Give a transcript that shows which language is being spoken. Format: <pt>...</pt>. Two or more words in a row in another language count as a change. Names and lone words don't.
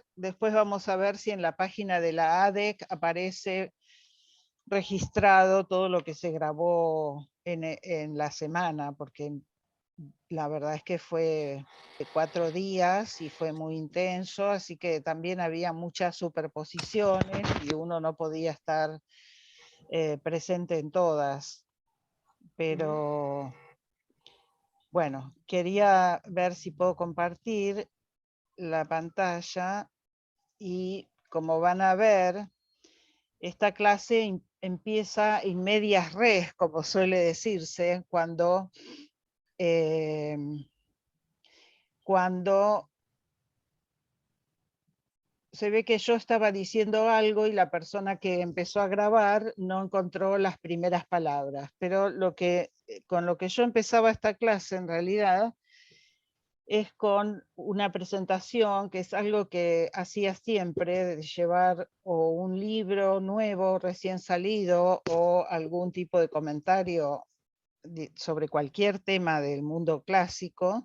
<es>Después vamos a ver si en la página de la ADEC aparece registrado todo lo que se grabó en la semana, porque la verdad es que fue de 4 días y fue muy intenso, así que también había muchas superposiciones y uno no podía estar presente en todas. Pero bueno, quería ver si puedo compartir la pantalla, y como van a ver, esta clase empieza</es> <la>in medias res,</la> <es>como suele decirse, cuando se ve que yo estaba diciendo algo y la persona que empezó a grabar no encontró las primeras palabras, pero con lo que yo empezaba esta clase en realidad es con una presentación, que es algo que hacía siempre, de llevar o un libro nuevo, recién salido, o algún tipo de comentario sobre cualquier tema del mundo clásico.</es>